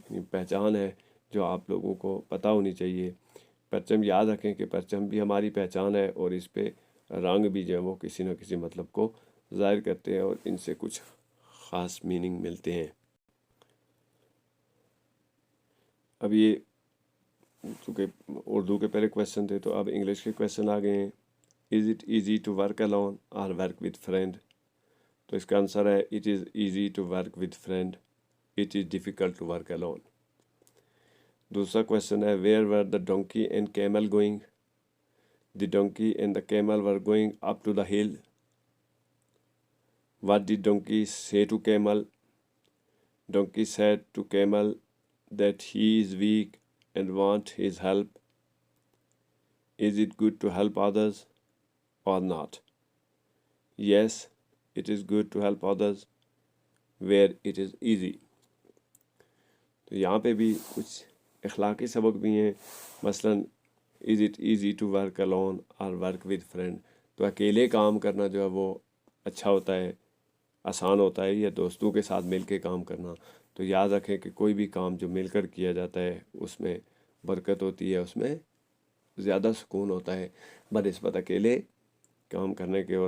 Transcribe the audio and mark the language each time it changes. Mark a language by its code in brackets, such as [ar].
[ur] پہچان ہے جو آپ لوگوں کو پتہ ہونی چاہیے۔ پرچم یاد رکھیں کہ پرچم بھی ہماری پہچان ہے، اور اس پہ رنگ بھی جو ہے وہ کسی نہ کسی مطلب کو ظاہر کرتے ہیں، اور ان سے کچھ خاص میننگ ملتے ہیں۔ اب یہ چونکہ اردو کے پہلے کویشچن تھے تو اب انگلش کے کویشچن آ گئے ہیں. [en] Is it easy to work alone اور work with friend? [ur] تو اس کا آنسر ہے [en] It is easy to work with friend, it is difficult to work alone. [ur] دوسرا کویشچن ہے [en] Where were the donkey and camel going? The donkey and the camel were going up to the hill. What did donkey say to camel? Donkey said to camel that he is weak and want his help. Is it good to help others or not? Yes, it is good to help others where it is easy. [ur] تو یہاں پہ بھی کچھ اخلاقی سبق بھی ہیں. مثلاً [en] is it easy to work alone or work with friend؟ [ur] تو اکیلے کام کرنا جو ہے وہ اچھا ہوتا ہے، آسان ہوتا ہے، یا دوستوں کے ساتھ مل کے کام کرنا؟ تو یاد رکھیں کہ کوئی بھی کام جو مل کر کیا جاتا ہے اس میں برکت ہوتی ہے، اس میں زیادہ سکون ہوتا ہے بنسبت اکیلے کام کرنے کے.